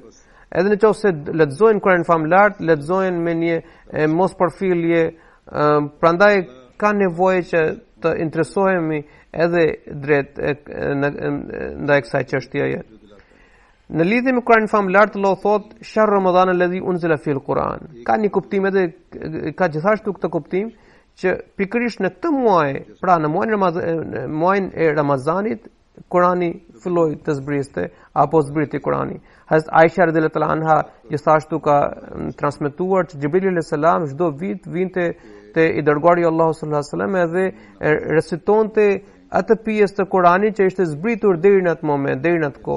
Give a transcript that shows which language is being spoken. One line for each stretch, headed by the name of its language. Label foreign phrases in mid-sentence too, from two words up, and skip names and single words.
Albanian: Edhe nëse lexojnë Kuranin famlar, lexojnë me një mos përfillje, prandaj ka nevojë që të interesohemi edhe drejt ndaj kësaj çështjeje. Në lidhje me Kuranin famlar, Allah thotë
Arabic: شهر رمضان الذي أنزل في القرآن.
Albanian: Ka një kuptim edhe ka gjithashtu këtë kuptim që pikërisht në këtë muaj, pra në muajin e Ramazanit, Kurani filloi të zbriste apo zbriti Kurani. Hazrat Aisha
Arabic: رضي الله عنها
Albanian: gjithashtu ka transmetuar që Jibril
Arabic: عليه السلام
Albanian: çdo vit vinte te ishte i dërguari Allahu
Arabic: صلى الله عليه وسلم
Albanian: edhe recitonte atë pjesë të Kuranit që ishte zbritur deri në atë moment, deri në atë kohë.